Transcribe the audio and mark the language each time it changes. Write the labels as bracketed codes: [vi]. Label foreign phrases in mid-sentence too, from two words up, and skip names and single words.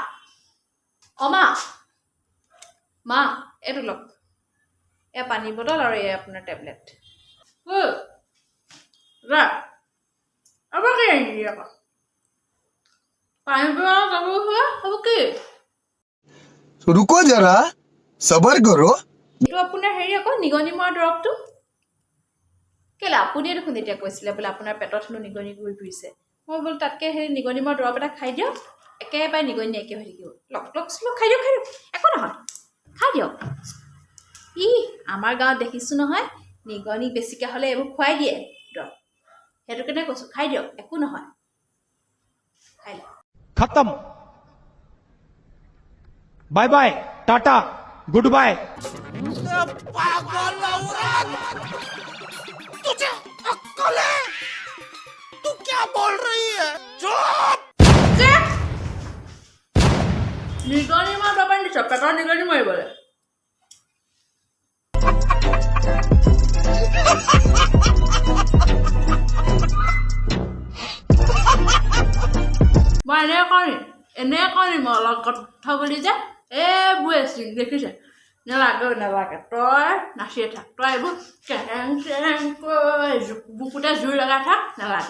[as] মা এইটো লওক, এয়া পানী বটল আৰু এয়া আপোনাৰ টেবলেট। যা এবাৰ কি আনিলি আকৌ? পানী বটল হ'ব কি? [hi] रुको जरा सबर करो। [as] এইটো আপোনাৰ হেৰি আকৌ নিগনি মৰা দৰৱটো। কেলে আপুনিয়ে দেখোন এতিয়া কৈছিলে বোলে আপোনাৰ পেটত হেনো নিগনি ঘূৰি ফুৰিছে। মই বোলো তাতকৈ সেই নিগনি মৰা দৰৱ এটা খাই দিয়ক, একেবাৰে নিগনি নাইকিয়া হৈ থাকিব। লওক খাই দিয়ক একো নহয়, খাই দিয়ক। আমাৰ গাঁৱত দেখিছোঁ নহয়, নিগনি বেছিকৈ হ'লে এইবোৰ খুৱাই দিয়ে দৰৱ। সেইটো কাৰণে কৈছোঁ, খাই দিয়ক একো নহয়, খাই লওক। [en] खत्म। bye bye, tata, good bye. [hi] तुझे अक्कल है? तू क्या बोल रही है? चुप! [as] নিগনি মৰা দৰৱ আনি দিছ, পেটৰ নিগনি মাৰিবলৈ। মই এনে কওঁ মই অলপ কথা বুলি যে এইবোৰ আছিল দেখিছে, নালাগে তই নাচিয়ে থাক, তই এইবোৰ কেৰেং চেৰেংকৈ বুকুতে জুই লগাই থাক, নালাগে।